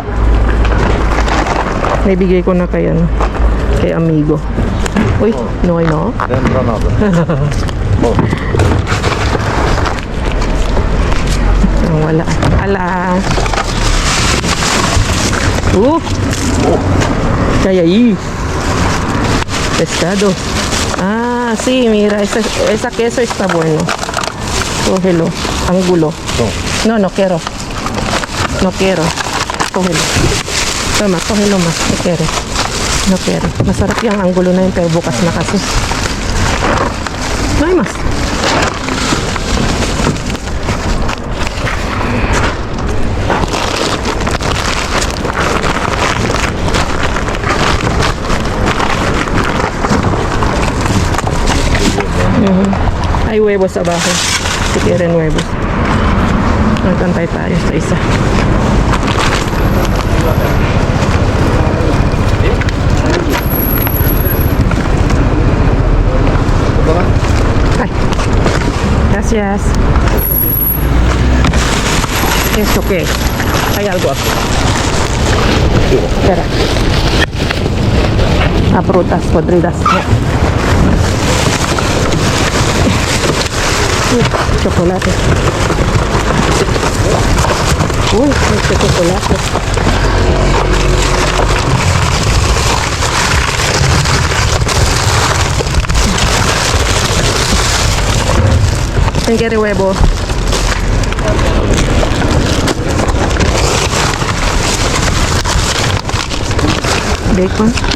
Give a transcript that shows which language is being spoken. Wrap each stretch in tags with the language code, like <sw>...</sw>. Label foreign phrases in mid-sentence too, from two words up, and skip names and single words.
<tl>Naibigay ko na kay amigo. Uy, no. Wala. Ala. Kaya pescado.</tl> <es>Sí, mira, esa queso está bueno. Cógelo, ángulo. No quiero. No quiero. Cógelo. Toma, cógelo más. No quiero. No quiero.</es> <tl>Masarap yung ángulo na yun, pero bukas na kasi.</tl> <es>No hay más. Hay huevos abajo. Si quieren huevos.</es> <tl>Magtantay tayo sa isa. Ay.</tl> <es>Gracias. ¿Esto qué? Hay algo aquí. Espera. Frutas podridas. Chocolate. Uy, este chocolate. ¿Quién quiere huevo? Bacon.</es>